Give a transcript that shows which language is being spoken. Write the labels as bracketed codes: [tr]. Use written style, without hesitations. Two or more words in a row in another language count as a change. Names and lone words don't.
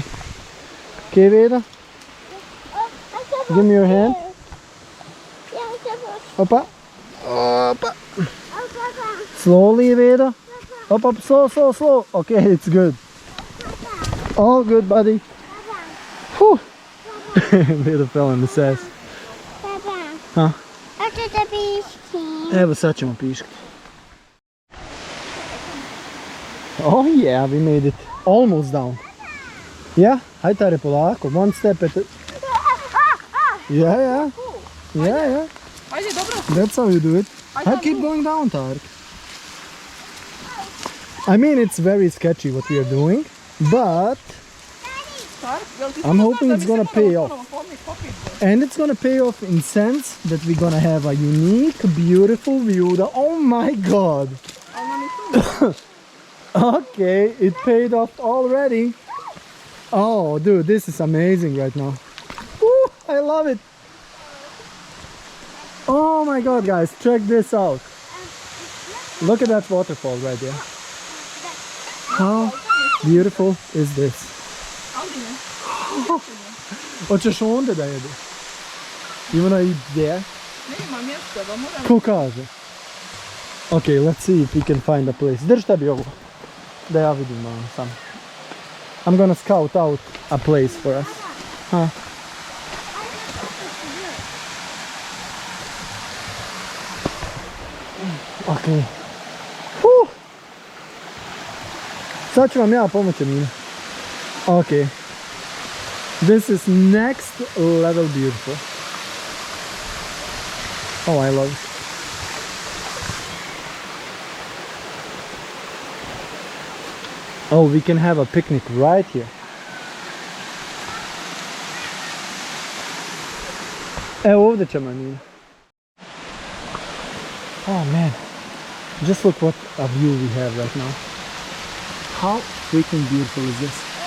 [en] Okay, Veda? Give me your hand. Opa. Opa. Slowly, Veda. Up, up, slow. Okay, it's good. All good, buddy. Whew. Veda fell in the sass. Huh? [bs] Evo sad ćemo piškati. [en] Oh yeah, we made it almost down. Yeah, [bs] hajde Tare polako, [en] one step at a... Yeah. [bs] Ajde, dobro. [en] That's how you do it. I keep going down, Tarek. I mean, it's very sketchy what we are doing, but I'm hoping it's gonna pay off. And it's gonna pay off in sense that we're gonna have a unique, beautiful view. Oh my god! Okay, it paid off already. Oh, dude, this is amazing right now. Woo, I love it. Oh my god, guys, check this out. Look at that waterfall right there. How beautiful is this? [bs] Hoćeš onda da jedeš? [en] You wanna eat there? [bs] Nema mjesta, da moram... Ko kaže? [en] Okay, let's see if we can find a place. [bs] Drž tebi ovo. Da ja vidim sam. [en] I'm gonna scout out a place for us. Huh? Okay. Whew. [bs] Sad ću vam ja pomoći, Mina. [en] Okay. This is next level beautiful. Oh, I love it. Oh, we can have a picnic right here. [bs] Evo ovdje ćemo, Nina. [en] Oh man, just look what a view we have right now. How freaking beautiful is this?